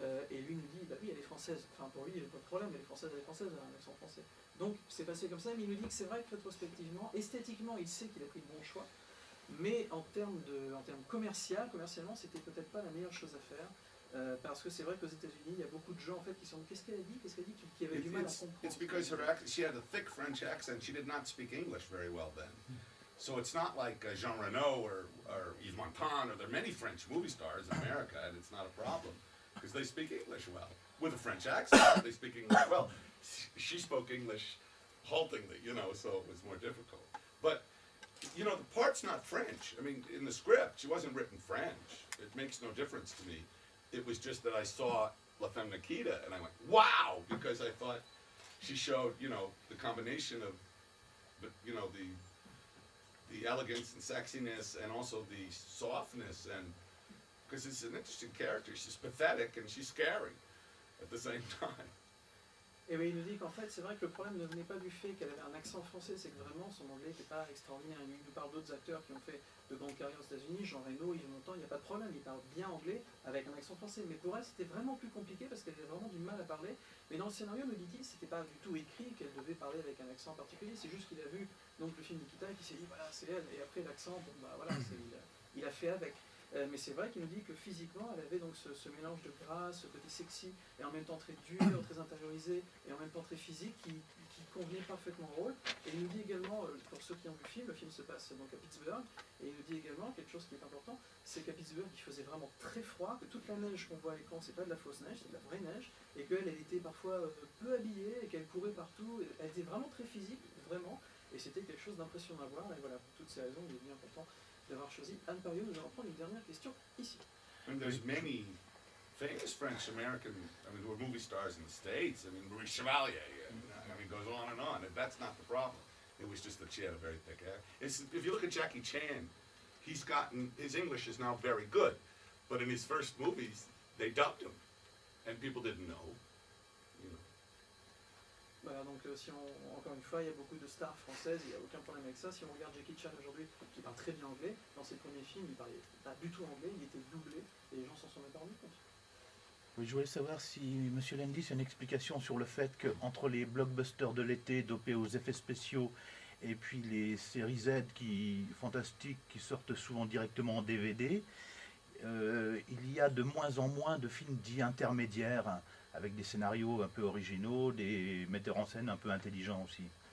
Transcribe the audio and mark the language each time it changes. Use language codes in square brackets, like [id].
[fr] Et lui nous dit, bah oui, elle est française. Enfin, pour lui, il n'y a pas de problème, elle est française, elle a un accent français. Donc, c'est passé comme ça, mais il nous dit que c'est vrai que rétrospectivement, esthétiquement, il sait qu'il a pris le bon choix, mais en termes commercialement, c'était peut-être pas la meilleure chose à faire. Parce que c'est vrai qu'aux États-Unis, il y a beaucoup de gens en fait qui sont qu'est-ce qu'elle a dit, qui avaient du mal à comprendre. [en] It's because she had a thick French accent. She did not speak English very well then. So it's not like Jean Reno or Yves Montand, or there are many French movie stars in America, and it's not a problem because they speak English well with a French accent. They speak English well. She spoke English haltingly, you know, so it was more difficult. But you know, the part's not French. I mean, in the script, she wasn't written French. It makes no difference to me. It was just that I saw La Femme Nikita and I went, wow, because I thought she showed, you know, the combination of, you know, the elegance and sexiness and also the softness, and because it's an interesting character. She's pathetic and she's scary at the same time. [fr] Et oui, il nous dit qu'en fait, c'est vrai que le problème ne venait pas du fait qu'elle avait un accent français, c'est que vraiment son anglais n'était pas extraordinaire. Il nous parle d'autres acteurs qui ont fait de grandes carrières aux États-Unis, Jean Reno, Yves Montand, il n'y a pas de problème, il parle bien anglais avec un accent français. Mais pour elle, c'était vraiment plus compliqué parce qu'elle avait vraiment du mal à parler. Mais dans le scénario, nous dit-il, c'était pas du tout écrit qu'elle devait parler avec un accent particulier. C'est juste qu'il a vu donc le film Nikita et qu'il s'est dit, voilà, c'est elle. Et après, l'accent, bon, bah voilà, il a fait avec. Mais c'est vrai qu'il nous dit que physiquement, elle avait donc ce mélange de grâce, ce côté sexy, et en même temps très dur, très intériorisé, et en même temps très physique, qui convenait parfaitement au rôle. Et il nous dit également, pour ceux qui ont vu le film se passe donc à Pittsburgh, et il nous dit également quelque chose qui est important, c'est qu'à Pittsburgh, il faisait vraiment très froid, que toute la neige qu'on voit à l'écran, c'est pas de la fausse neige, c'est de la vraie neige, et qu'elle était parfois peu habillée, et qu'elle courait partout. Elle était vraiment très physique, vraiment, et c'était quelque chose d'impressionnant à voir. Et voilà, pour toutes ces raisons, il est bien important d'avoir choisi Anne Pariot. Nous allons prendre une dernière question ici. [en] And there's many famous French-American, who are movie stars in the States. Marie Chevalier, goes on, and that's not the problem. It was just that she had a very thick accent. If you look at Jackie Chan, his English is now very good, but in his first movies, they dubbed him, and people didn't know. [fr] Voilà, donc encore une fois, il y a beaucoup de stars françaises, il n'y a aucun problème avec ça. Si on regarde Jackie Chan aujourd'hui, qui parle très bien anglais, dans ses premiers films, il parlait pas du tout anglais, il était doublé, et les gens s'en sont même pas rendus compte. Oui, je voulais savoir si M. Landis a une explication sur le fait qu'entre les blockbusters de l'été dopés aux effets spéciaux et puis les séries Z fantastiques qui sortent souvent directement en DVD, il y a de moins en moins de films dits intermédiaires avec des scénarios un peu originaux, des metteurs en scène un peu intelligents aussi.